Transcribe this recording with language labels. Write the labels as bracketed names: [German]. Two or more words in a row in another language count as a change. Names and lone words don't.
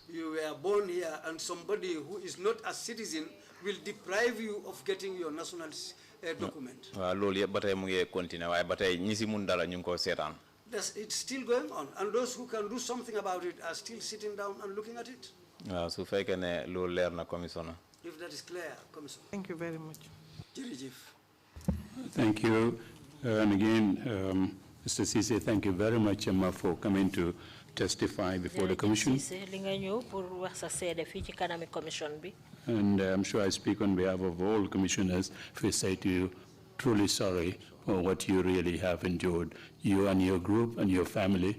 [English] You were born here and somebody who is not a citizen will deprive you of getting your national document. [Wolof] Waaw loolu yëpp ba tey mu ngi continuer waaye ba tey ñi si mun dara ñu ngi ko seetaan. [English] It's still going on, and those who can do something about it are still sitting down and looking at it. [Wolof] Waaw su fekkee ne loolu leer na commissioner. [English] If that is clear, Commissioner. Thank you very much. Thank you. And again, Mr. Ceesay, thank you very much for coming to testify before the Commission. And I'm sure I speak on behalf of all commissioners if we say to you, truly sorry for what you really have endured, you and your group and your family.